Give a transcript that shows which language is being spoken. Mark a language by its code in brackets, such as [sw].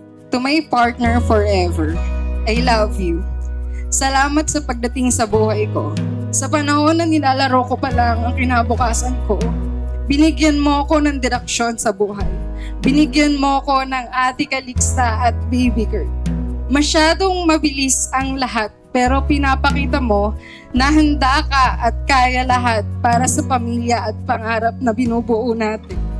[en] To my partner forever, I love you. [tl] Salamat sa pagdating sa buhay ko. Sa panahon na nilalaro ko pa lang ang kinabukasan ko, binigyan mo ako ng direksyon sa buhay. Binigyan mo ako ng Ate Calixta at Baby Girl. Masyadong mabilis ang lahat, pero pinapakita mo na handa ka at kaya lahat para sa pamilya at pangarap na binubuo natin.